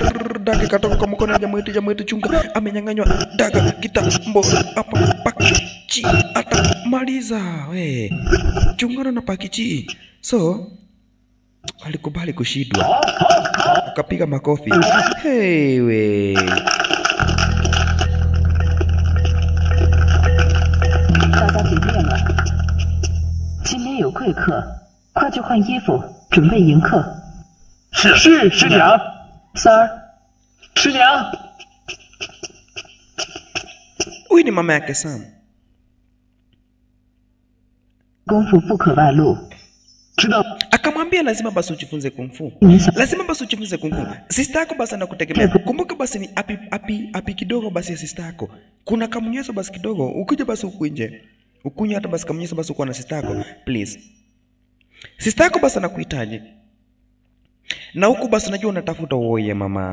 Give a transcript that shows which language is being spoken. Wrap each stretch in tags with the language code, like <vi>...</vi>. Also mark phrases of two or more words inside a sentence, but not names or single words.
<sw>Daga katoka kwa mkono ya jamaa yetu chunga. Amenyang'anywa daga kitambo. Hapa Pakiji atamaliza. We. Chungana na Pakiji. So alikubali kushindwa. Akapiga makofi. Hey we.</sw> <zh>大家别变了，今天有贵客，快去换衣服，准备迎客。是师娘。三儿，师娘。</zh> <sw>Huyu ni mama yake Sam.</sw> <zh>功夫不可外露。知道。</zh> <sw>Akamwambia lazima basi ujifunze kung fu. Lazima basi ujifunze kung fu. Sister yako basi anakutegemea. Kumbuka basi ni api kidogo basi ya sister yako. Kuna kamnyeso basi kidogo. Ukija basi huku nje. Ukunya hata basi kamnyeso basi uko na sister yako.</sw> <en>Please.</en> <sw>Sister yako basi anakuhitaji. Na huku basi najua unatafuta uoye mama.</sw>